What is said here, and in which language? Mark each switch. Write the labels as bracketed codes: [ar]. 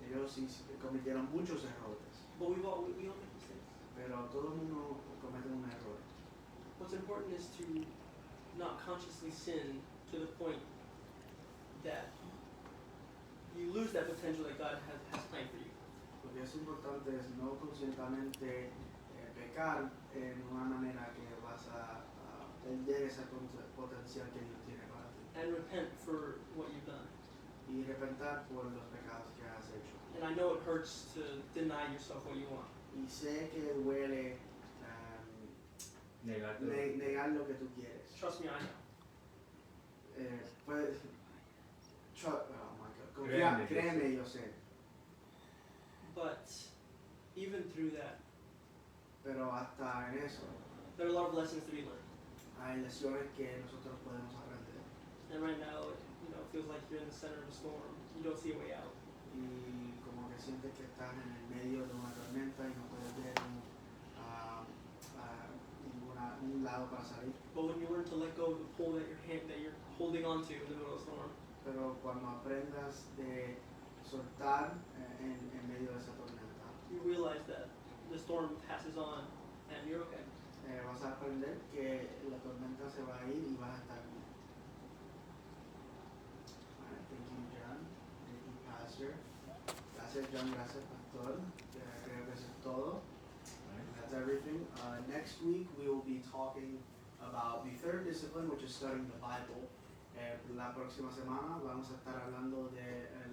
[es] Ellos sí cometieron muchos errores. [en] But we all make mistakes. [es] Pero todo el mundo comete un error. [en] What's important is to not consciously sin to the point that you lose that potential that God has planned for you. [es] Lo que es importante es no conscientemente pecar en una manera que vas a perder ese potencial que Dios tiene para ti. [en] And repent for what you've done. [es] Y repentar por los pecados que has hecho. [en] And I know it hurts to deny yourself what you want. [es] Y sé que duele negar lo que tú quieres. [en] Trust me, I know. [es] Pues, [en] oh my God, [es] créeme, yo sé. [en] But even through that, [es] Pero hasta en eso [en] there are a lot of lessons to be learned. [es] hay lecciones que nosotros podemos aprender. [en] And right now, it feels like you're in the center of a storm. You don't see a way out. [es] Y como que sientes que estás en el medio de una tormenta y no puedes ver un lado para salir. [en] But when you learn to let go of the pole that you're holding onto in the middle of the storm, [es] Pero cuando aprendas de soltar en medio de esa tormenta, [en] you realize that the storm passes on and you're okay. [es] vas a aprender que la tormenta se va a ir y vas a estar bien. [en] Alright, thank you, John. Thank you, Pastor. [es] Gracias, John. Gracias, Pastor. Creo que eso es todo. [en] That's everything. Next week we will be talking about the third discipline, which is studying the Bible. [es] La próxima semana vamos a estar hablando de